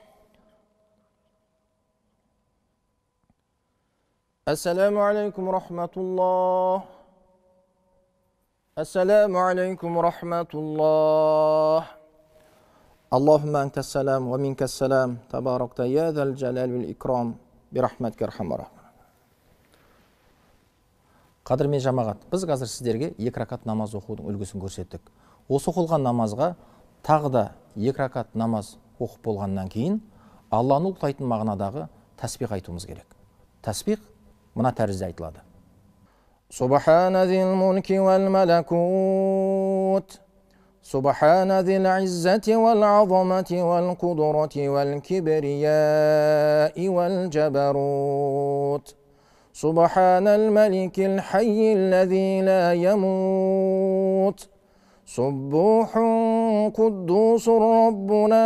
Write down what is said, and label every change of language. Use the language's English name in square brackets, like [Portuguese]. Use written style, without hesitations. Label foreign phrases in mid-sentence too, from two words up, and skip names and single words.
[Arabic] السلام عليكم ورحمة الله. السلام عليكم ورحمة الله. اللهم أنت السلام ومنك السلام تباركت يا ذا الجلال والإكرام برحمتك أرحم الراحمين. [Kazakh] Қадірмен жамағат, біз қазір сіздерге 2 ракат намаз оқудың үлгісін көрсеттік. Осы оқылған намазға тағы да 2 ракат намаз оқып болғаннан кейін Алланы ұлықтайтын мағынадағы тәсбих айтуымыз керек. Тәсбих мына тәрізде айтылады. [Arabic] سبحان ذي الملك والملكوت. سبحان ذي العزة والعظمة والقدرة والكبرياء والجبروت. سبحان الملك الحي الذي لا يموت سبوح قدوس ربنا